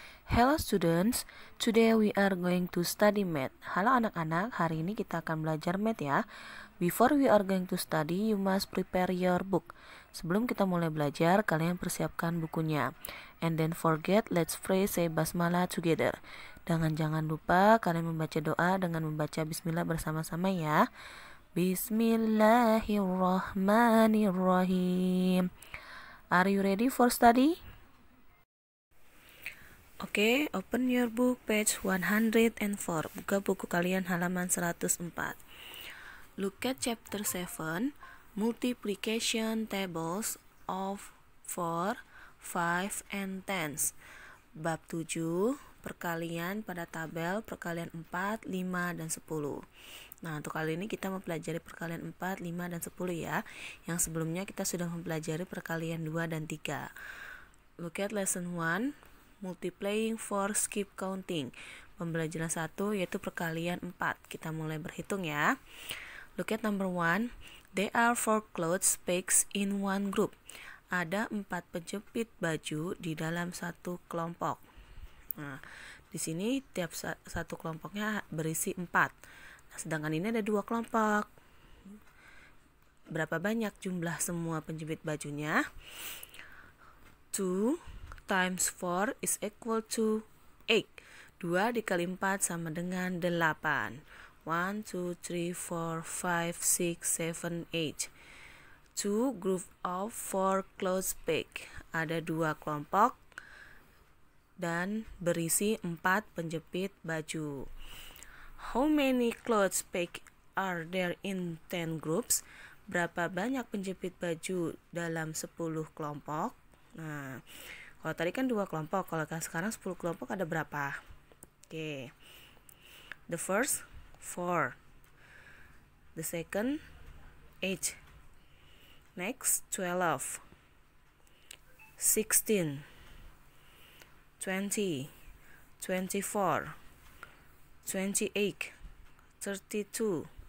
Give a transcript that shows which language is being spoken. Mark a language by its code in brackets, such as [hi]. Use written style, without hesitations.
[en] Hello students, today we are going to study math. [id] Halo anak-anak, hari ini kita akan belajar math ya. [en] Before we are going to study, you must prepare your book. [id] Sebelum kita mulai belajar, kalian persiapkan bukunya. [en] And then forget, let's pray, say basmalah together. [id] Jangan lupa kalian membaca doa dengan membaca bismillah bersama-sama ya. [ar] Bismillahirrahmanirrahim. [en] Are you ready for study? Oke, open your book page 104. [id] Buka buku kalian halaman 104. [en] Look at chapter 7, multiplication tables of 4, 5, and 10. [id] Bab 7, perkalian pada tabel perkalian 4, 5, dan 10. Nah, untuk kali ini kita mempelajari perkalian 4, 5, dan 10 ya. Yang sebelumnya kita sudah mempelajari perkalian 2 dan 3. [en] Look at lesson 1, multiplying 4, skip counting. [id] Pembelajaran 1 yaitu perkalian 4. Kita mulai berhitung ya. [en] Look at number 1, there are 4 clothes pegs in one group. [id] Ada 4 penjepit baju di dalam satu kelompok. Nah, di sini tiap satu kelompoknya berisi 4. Nah, sedangkan ini ada 2 kelompok. Berapa banyak jumlah semua penjepit bajunya? [en] 2 times 4 is equal to 8. [id] 2 dikali 4 sama dengan 8. 1, 2, 3, 4, 5, 6, 7, 8. [en] 2 group of 4 clothes peg. [id] Ada 2 kelompok dan berisi 4 penjepit baju. [en] How many clothes peg are there in 10 groups? [id] Berapa banyak penjepit baju dalam 10 kelompok? Nah, kalau tadi kan 2 kelompok, kalau sekarang 10 kelompok ada berapa? [en] Oke. The first 4. The second 8. Next 12. 16. 20. 24. 28. 32.